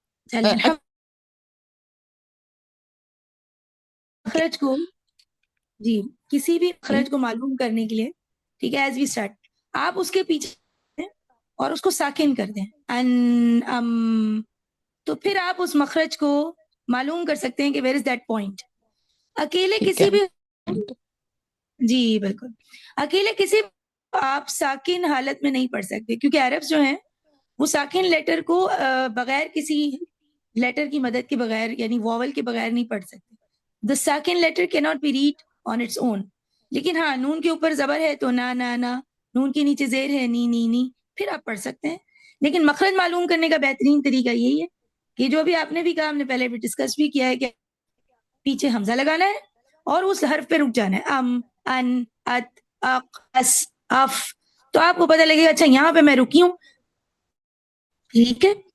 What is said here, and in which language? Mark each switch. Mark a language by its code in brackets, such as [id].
[ur] چلیں مخرج کو, جی, کسی بھی مخرج کو معلوم کرنے کے لیے, ٹھیک ہے, [en] as we start, [ur] آپ اس کے پیچھے اور اس کو ساکن کر دیں, ان ام, تو پھر آپ اس مخرج کو معلوم کر سکتے ہیں کہ [en] Where is that point. [ur] اکیلے کسی بھی, جی بالکل, اکیلے کسی آپ ساکن حالت میں نہیں پڑھ سکتے, کیونکہ عربs جو ہیں وہ ساکن لیٹر کو بغیر کسی لیٹر کی مدد کے بغیر, یعنی واول کے بغیر نہیں پڑھ سکتے. [en] The second letter cannot be read on its own. [ur] لیکن ہاں, نون کے اوپر زبر ہے تو نا نا نا, نون کے نیچے زیر ہے نی نی نی, پھر آپ پڑھ سکتے ہیں. لیکن مخرج معلوم کرنے کا بہترین طریقہ یہی ہے کہ جو بھی آپ نے بھی کہا, ہم نے پہلے بھی ڈسکس بھی کیا ہے, کہ پیچھے حمزہ لگانا ہے اور اس حرف پہ رک جانا ہے, ام, ان, ات, اق, اس, اف, تو آپ کو پتہ لگے گا اچھا یہاں پہ میں رکی ہوں. ٹھیک ہے,